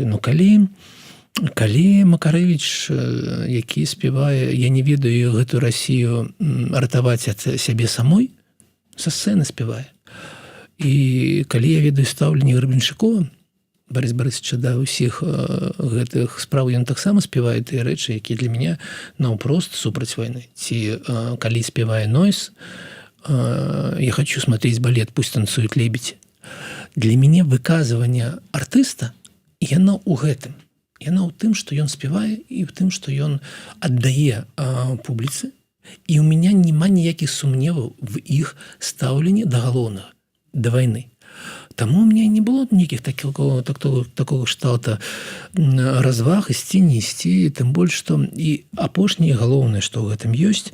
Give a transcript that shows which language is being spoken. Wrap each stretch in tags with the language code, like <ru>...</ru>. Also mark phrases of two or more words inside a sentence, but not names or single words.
<be>Ну, калі Макарэвіч, які спявае, я не ведаю гэту Расію ратаваць ад сябе самой, са сцэны спявае. І калі я ведаю стаўленне Гребеншчыкова, Барыса Барысавіча, да ўсіх гэтых спраў, ён таксама спявае тыя рэчы, якія для мяне наўпрост супраць вайны. Ці калі спявае Нойс,</be> <ru>«Я хочу смотреть балет, пусть танцует лебедь».</ru> <be>Для мяне выказыванне артыста, яно ў гэтым. Яно ў тым, што ён спявае, і ў тым, што ён аддае публіцы. І ў мяне няма ніякіх сумневаў в іх стаўленні да галоўнага, да вайны. Таму у мяне не было нейкіх такого кшталта разваг, ісці, не ісці, тым больш, што і апошняе галоўнае, што ў гэтым ёсць.</be>